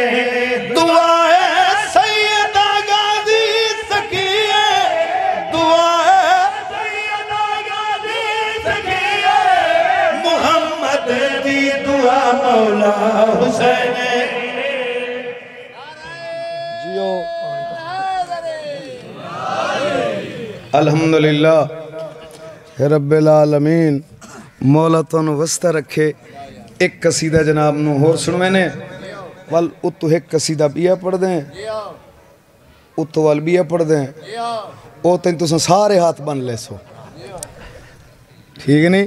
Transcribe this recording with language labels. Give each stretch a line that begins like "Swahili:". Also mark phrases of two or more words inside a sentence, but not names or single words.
Punjabi: ਦੁਆ ਹੈ ਸੈਯਦਾ ਗਾਜ਼ੀ ਸਕਿਏ ਦੁਆ ਹੈ ਸੈਯਦਾ ਗਾਜ਼ੀ ਸਖੀਏ ਮੁਹੰਮਦ ਦੀ ਦੁਆ ਮੌਲਾ ਹੁਸੈਨ ਜੀਓ
Arabic: الحمد لله رب العالمين
Punjabi: ਮੌਲਾ ਤੁਹਾਨੂੰ ਵਸਦਾ ਰੱਖੇ। ਇੱਕ ਕਸੀਦਾ ਜਨਾਬ ਨੂੰ ਹੋਰ ਸੁਣਵੇ ਨੇ ਵਲ ਉਤੋਂ ਇੱਕ ਕਸੀਦਾ ਬੀਆ ਪੜ੍ਹ ਦੇਣ ਉਤੋਂ ਵਲ ਬੀਆ ਪੜ੍ਹ ਦੇਣ ਓ ਤੇਨ ਤੁਸ ਸਾਰੇ ਹੱਥ ਬੰਨ੍ਹ ਲੈ ਸੋ ਠੀਕ ਨਹੀਂ।